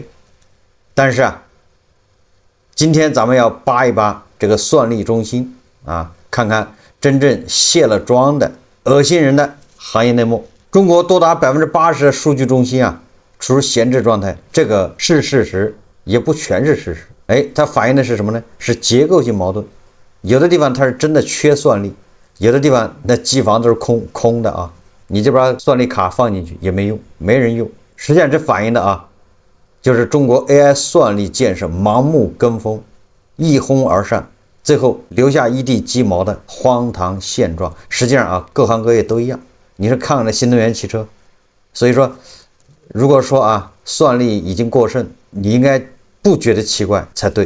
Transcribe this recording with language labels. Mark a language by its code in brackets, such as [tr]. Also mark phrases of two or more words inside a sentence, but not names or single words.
[zh] 但是今天咱們要扒一扒這個算力中心看看真正卸了妝的惡心人的行業內幕。中國多達80%的數據中心處於閒置狀態，這個是事實，也不全是事實。它反映的是什麼呢？是結構性矛盾。有的地方它是真的缺算力，有的地方那機房都是空的你就把算力卡放進去也沒用，沒人用。實際上這反映的就是中國 AI 算力建設盲目跟風，一哄而上，最後留下一地雞毛的荒唐現狀。實際上各行各業都一樣。你是看了新能源汽車，所以說如果說算力已經過剩，你應該不覺得奇怪才对。